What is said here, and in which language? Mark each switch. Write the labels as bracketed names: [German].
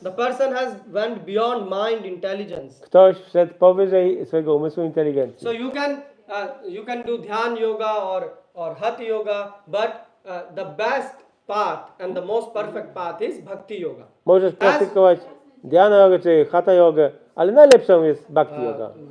[English] The person has went beyond mind intelligence. [Polish] Ktoś wszedł powyżej swojego umysłu inteligencji. [English] So you can do dhyan yoga or hatha yoga, but the best path and the most perfect path is bhakti yoga. [Polish] Możesz praktykować dhyana jogę czy hatha jogę, ale najlepszą jest bhakti yoga.